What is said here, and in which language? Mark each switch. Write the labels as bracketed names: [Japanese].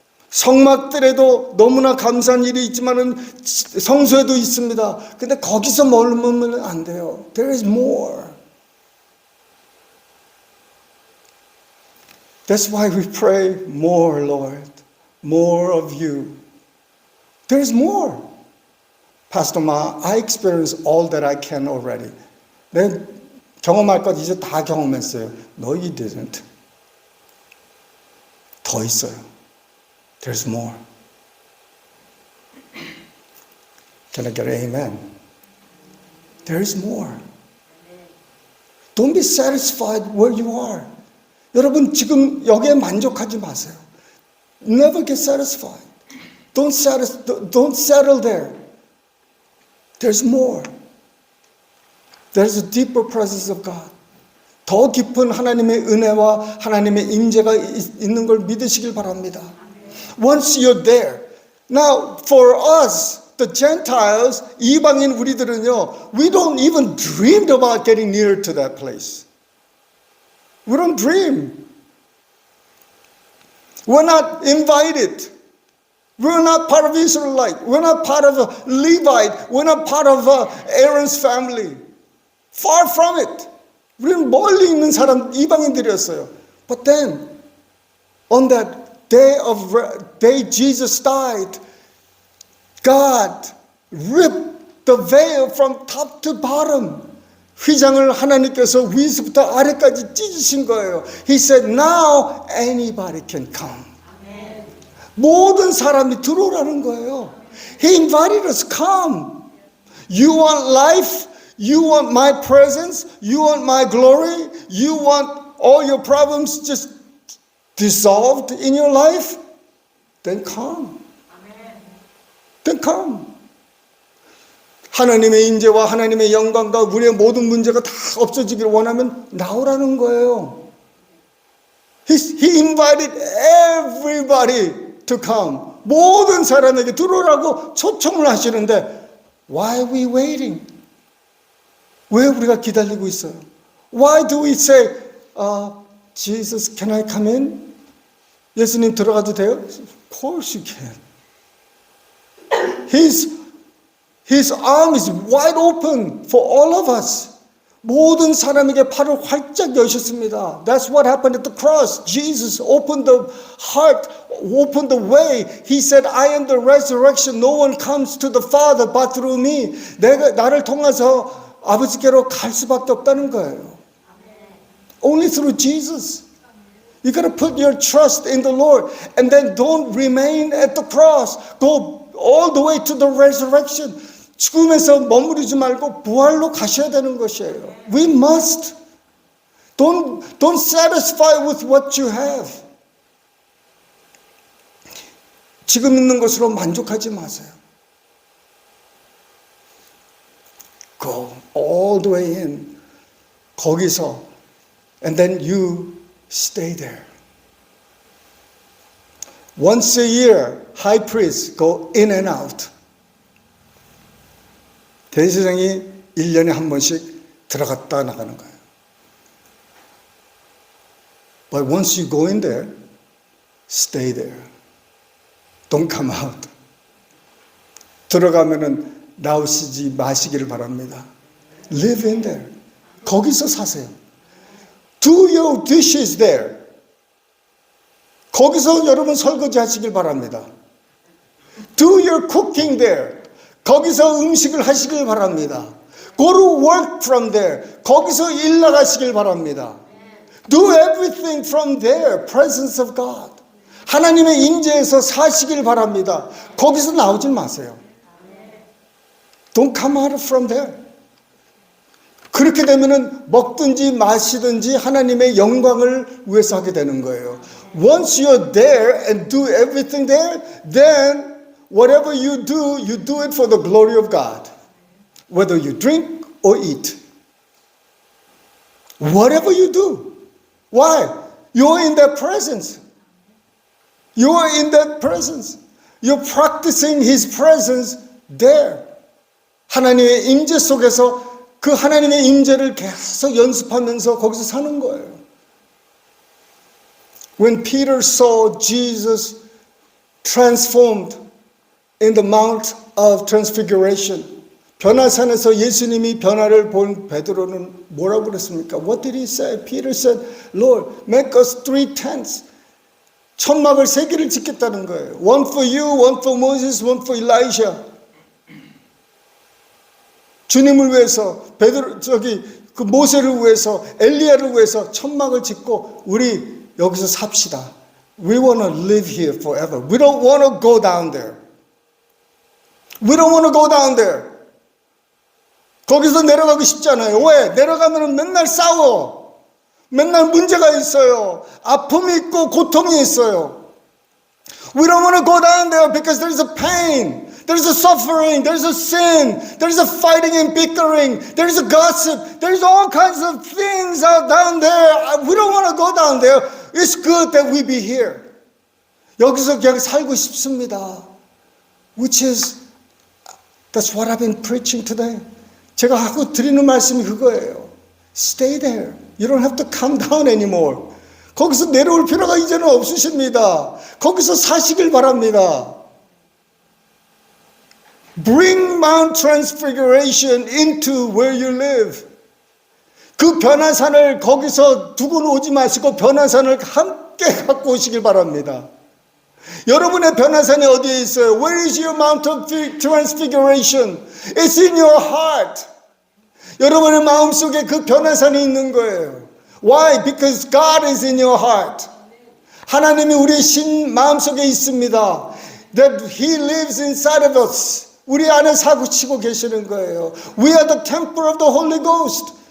[Korean] 성막들에도 너무나 감사한 일이 있지만은 성소에도 있습니다. 근데 거기서 머물면 안 돼요. [English] There is more. That's why we pray, more, Lord, more of you. There is more. Pastor Ma, I experienced all that I can already. [Korean] 내 경험할 것 이제 다 경험했어요. [English] No, you didn't. [Korean] 더 있어요. [English] There's more. Can I get an amen? There's more. Don't be satisfied where you are. [Korean] 여러분 지금 여기에 만족하지 마세요. [English] Never get satisfied. Don't settle there. There's more. There's a deeper presence of God. [Korean] 더 깊은 하나님의 은혜와 하나님의 임재가 있는 걸 믿으시길 바랍니다. [English] Once you're there. Now, for us, the Gentiles, [Korean] 이방인 우리들은요, [English] we don't even dream about getting near to that place. We don't dream. We're not invited. We're not part of Israelite. We're not part of a Levite. We're not part of Aaron's family. Far from it. [Korean] 우리는 멀리 있는 사람 이방인들이었어요. [English] But then, on that day Jesus died, God ripped the veil from top to bottom. [Korean] 휘장을 하나님께서 위에서부터 아래까지 찢으신 거예요. [English] He said, now anybody can come. Amen. [Korean] 모든 사람이 들어오라는 거예요. [English] He invited us, come. You want life? You want my presence? You want my glory? You want all your problems just dissolved in your life? Then come. Amen. Then come. [Korean] 하나님의 인재와 하나님의 영광과 우리의 모든 문제가 다 없어지기를 원하면 나오라는 거예요. [English] He invited everybody to come. [Korean] 모든 사람에게 들어오라고 초청을 하시는데 [English] why are we waiting? [Korean] 왜 우리가 기다리고 있어요? [English] Why do we say, Jesus, can I come in? [Korean] 예수님 들어가도 돼요? [English] Of course you can. His arm is wide open for all of us. [Korean] 모든 사람에게 팔을 활짝 여셨습니다. [English] That's what happened at the cross. Jesus opened the heart, opened the way. He said, I am the resurrection. No one comes to the Father but through me. 나를 통해서 아버지께로 갈 수밖에 없다는 거예요. Only through Jesus. You got to put your trust in the Lord and then don't remain at the cross. Go all the way to the resurrection. [Korean] 죽음에서 머무르지 말고 부활로 가셔야 되는 것이에요. [English] We must. Don't satisfy with what you have. [Korean] 지금 있는 것으로 만족하지 마세요. [English] Go all the way in. [Korean] 거기서 [English] and then you stay there. Once a year, high priests go in and out. [Korean] 대제사장이 1년에 한 번씩 들어갔다 나가는 거예요. [English] But once you go in there, stay there. Don't come out. [Korean] 들어가면은 나오시지 마시기를 바랍니다. [English] Live in there. [Korean] 거기서 사세요. [English] Do your dishes there. [Korean] 거기서 여러분 설거지 하시길 바랍니다. [English] Do your cooking there. [Korean] 거기서 음식을 하시길 바랍니다. [English] Go to work from there. [Korean] 거기서 일 나가시길 바랍니다. [English] Do everything from there. Presence of God. [Korean] 하나님의 임재에서 사시길 바랍니다. 거기서 나오지 마세요. [English] Don't come out from there. [Korean] 그렇게 되면은 먹든지 마시든지 하나님의 영광을 위해서 하게 되는 거예요. [English] Once you're there and do everything there, then whatever you do it for the glory of God. Whether you drink or eat. Whatever you do. Why? You're in that presence. You're in that presence. You're practicing His presence there. [Korean] 하나님의 임재 속에서 그 하나님의 임재를 계속 연습하면서 거기서 사는 거예요. [English] When Peter saw Jesus transformed in the Mount of Transfiguration, [Korean] 변화산에서 예수님이 변화를 본 베드로는 뭐라고 그랬습니까? [English] What did he say? Peter said, Lord, make us 3 tents. [Korean] 천막을 3개를 짓겠다는 거예요. [English] One for you, one for Moses, one for Elijah. [Korean] 주님을 위해서, 그 모세를 위해서, 엘리야를 위해서 천막을 짓고 우리 여기서 삽시다. [English] We want to live here forever. We don't want to go down there. We don't want to go down there. [Korean] 거기서 내려가기 쉽잖아요. 왜? 내려가면 맨날 싸워. 맨날 문제가 있어요. 아픔이 있고 고통이 있어요. [English] We don't want to go down there because there is a pain. There is a suffering. There is a sin. There is a fighting and bickering. There is a gossip. There is all kinds of things out down there. We don't want to go down there. It's good that we be here. [Korean] 여기서 그냥 살고 싶습니다. [English] Which is, that's what I've been preaching today. [Korean] 제가 하고 드리는 말씀이 그거예요. [English] Stay there. You don't have to come down anymore. [Korean] 거기서 내려올 필요가 이제는 없으십니다. 거기서 사시길 바랍니다. [English] Bring Mount Transfiguration into where you live. [Korean] 그 변화산을 거기서 두고 오지 마시고 변화산을 함께 갖고 오시길 바랍니다. 여러분의 변화산이 어디에 있어요? [English] Where is your Mount of Transfiguration? It's in your heart. [Korean] 여러분의 마음속에 그 변화산이 있는 거예요. [English] Why? Because God is in your heart. [Korean] 하나님이 우리 마음속에 있습니다. [English] That He lives inside of us. [Korean] 우리 안에 사고치고 계시는 거예요. [English] We are the temple of the Holy Ghost.